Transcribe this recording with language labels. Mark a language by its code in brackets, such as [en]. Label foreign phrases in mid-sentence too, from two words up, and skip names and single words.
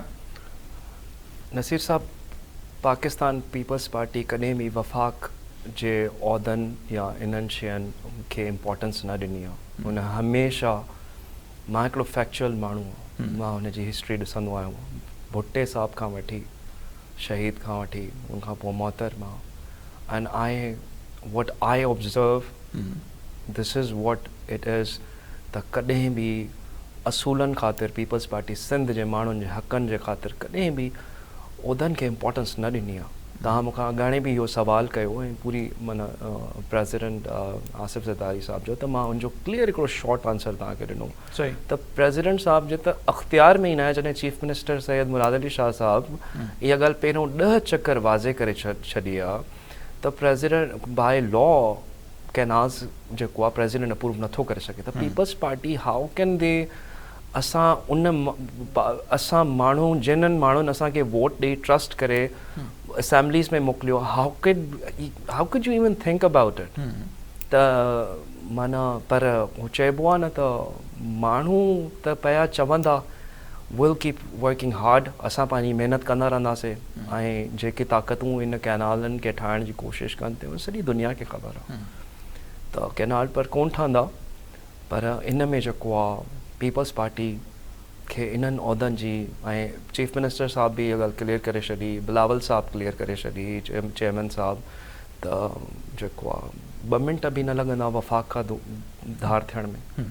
[sd] नसीर साहब, पाकिस्तान पीपल्स पार्टी कॾहिं बि वफ़ाक़ जे उहिदनि या इन्हनि शयुनि खे इम्पोर्टेंस न ॾिनी आहे। हुन हमेशह, मां हिकिड़ो फैक्चुअल माण्हू आहियां, मां हुनजी हिस्ट्री ॾिसंदो आहियां, भुट्टे साहब खां वठी शहीद खां वठी उनखां पोइ मोहतरमा [en] and I what I observe this is what it is [sd] त कॾहिं बि असूलनि ख़ातिर पीपल्स पार्टी सिंध जे माण्हुनि जे हक़नि जे ख़ातिर कॾहिं बि उहिदनि खे इम्पोर्टेंस न ॾिनी आहे। तव्हां मूंखां अॻाणे बि इहो सुवालु कयो ऐं पूरी माना प्रेसिडेंट आसिफ ज़रदारी साहब जो, त मां उनजो क्लियर हिकिड़ो [en] short answer [sd] तव्हांखे ॾिनो त प्रेसिडेंट साहब जे त अख़्तियार में ई न आहे। जॾहिं [en] chief minister [sd] सैयद मुराद अली शाह साहब इहा ॻाल्हि पहिरियों 10 चकर वाज़े करे छॾी आहे त [en] president by law canals [sd] जेको आहे प्रेसिडेंट अप्रूव नथो करे सघे। त पीपल्स पार्टी [en] how can they [sd] असां माण्हू जिन्हनि माण्हुनि असांखे वोट ॾेई ट्रस्ट करे असेंबलीज़ में मोकिलियो, [en] how could you even think about it. [sd] त माना पर हू चइबो आहे न त माण्हू त पिया चवंदा [en] will keep working hard, [sd] असां पंहिंजी महिनत कंदा रहंदासीं ऐं जेके ताक़तूं इन कैनालनि खे ठाहिण जी कोशिशि कनि थियूं सॼी दुनिया खे ख़बर आहे त कैनाल पर कोन ठहंदा। पर इन में जेको आहे पीपल्स पार्टी खे इन्हनि उहिदनि जी ऐं [en] chief minister [sd] साहब बि इहा ॻाल्हि क्लियर करे छॾी, बिलावल साहब क्लियर करे छॾी, चेयरमैन साहब, त जेको आहे 2 मिंट बि न लॻंदा वफ़ाक़ खां धार थियण में।